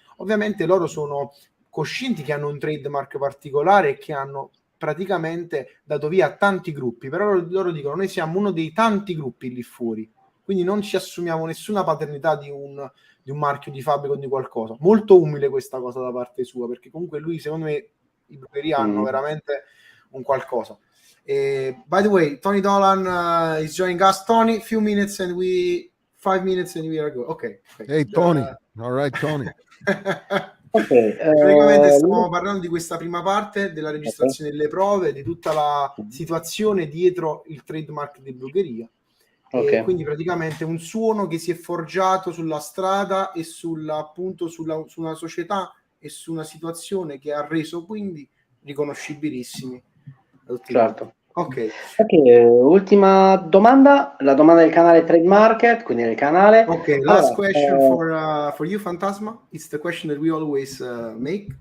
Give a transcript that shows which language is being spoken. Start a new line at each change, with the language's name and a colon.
Italian: Ovviamente loro sono coscienti che hanno un trademark particolare e che hanno praticamente dato via a tanti gruppi, però loro dicono: noi siamo uno dei tanti gruppi lì fuori, quindi non ci assumiamo nessuna paternità di un marchio di fabbrica o di qualcosa. Molto umile questa cosa da parte sua, perché comunque lui, secondo me, i Brujeria hanno veramente un qualcosa.
English: By the way, Tony Dolan is joining us. Tony, 5 minutes and we are good. Okay. Hey Tony. All right, Tony.
Italian: Praticamente stavamo parlando di questa prima parte della registrazione delle prove, di tutta la situazione dietro il trademark di Brujeria. E quindi praticamente un suono che si è forgiato sulla strada e su una società e su una situazione che ha reso quindi riconoscibilissimi. Certo. Ok, ultima domanda, la domanda del canale Trade Market, quindi del canale.
English: Ok, last question for you, Fantasma. It's the question that we always make.